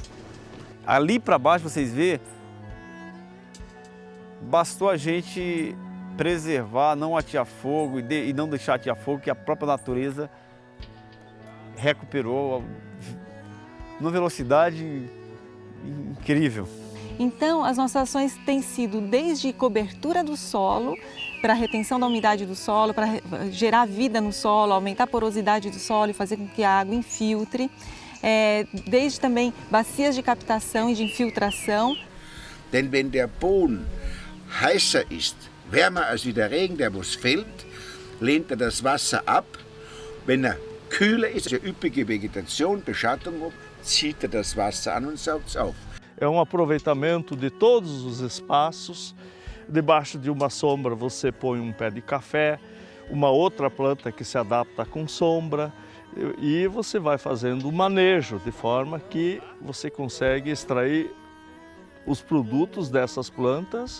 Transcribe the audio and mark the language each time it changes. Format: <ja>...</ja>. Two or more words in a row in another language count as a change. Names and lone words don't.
<pt>Ali para baixo vocês vê, bastou a gente preservar, não atear fogo e não deixar atear fogo, que a própria natureza recuperou numa velocidade incrível. Então, as nossas ações têm sido desde cobertura do solo, para a retenção da umidade do solo, para gerar vida no solo, aumentar a porosidade do solo e fazer com que a água infiltre, desde também bacias de captação e de infiltração.</pt> <de>Denn wenn der Boden heißer ist, wärmer als wie der Regen, der was fällt, lehnt das Wasser ab. Wenn kühler ist, eine üppige Vegetation, Beschattung, zieht das Wasser an und saugt es auf.</de> <pt>É aproveitamento de todos os espaços. Debaixo de uma sombra você põe um pé de café, uma outra planta que se adapta com sombra e você vai fazendo o manejo de forma que você consegue extrair os produtos dessas plantas.</pt>